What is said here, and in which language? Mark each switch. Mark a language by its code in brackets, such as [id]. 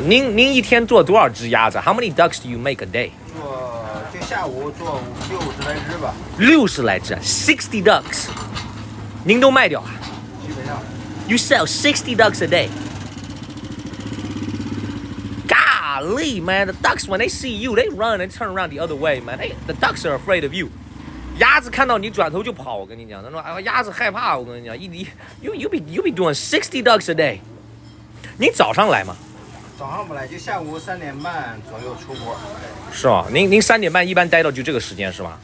[zh] 您一天做多少只鸭子？ [en] How many ducks do you make a day？ [zh] 就下午做60来只吧， 60来只， [en] 60 ducks， [zh] 您都卖掉啊基本上。 [en] ？You sell 60 ducks a day. Golly, man, the ducks when they see you, they run and turn around the other way, man. The ducks are afraid of you. [zh] 鸭子看到你转头就跑，我跟你讲，他说哎，鸭子害怕，我跟你讲， [en] you be doing 60 ducks a day. [zh] 你早上来吗？早上不来，就下午3点半左右出锅。是吗？您3点半一般待到就这个时间是吗？